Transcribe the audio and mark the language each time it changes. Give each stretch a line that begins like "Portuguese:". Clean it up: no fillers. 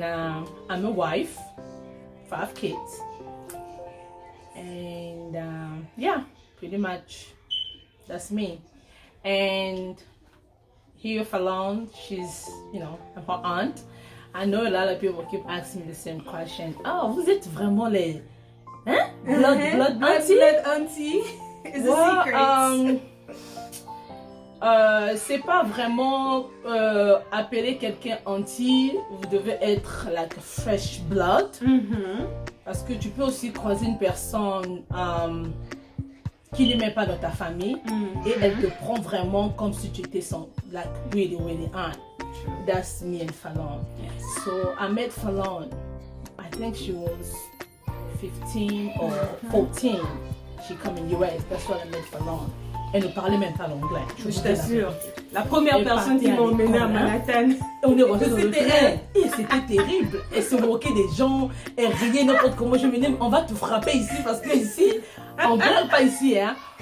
English: Then I'm a wife, 5 kids, and yeah, pretty much that's me. And here Falon, she's, I'm her aunt. I know a lot of people keep asking me the same question.
French: Oh, vous êtes vraiment les
English: blood auntie? Blood auntie is a secret.
French: C'est pas vraiment appeler quelqu'un auntie. Vous devez être
English: like fresh blood.
French: Parce que tu peux aussi croiser une personne qui ne met pas dans ta famille et elle te prend vraiment comme si tu étais son
English: like really aunt. That's me and Falon. Yes. So I met Falon, I think she was 15 or 14. She come in US. That's when I met Falon.
French: Elle ne parlait même pas l'anglais. Je t'assure. La première personne qui m'a emmenée à Manhattan. On est rentré dans le train. Et c'était terrible. Elle se moquait des gens. Elle riait n'importe comment. Je me disais, on va te frapper ici parce que ici, on ne blague pas ici. Hein.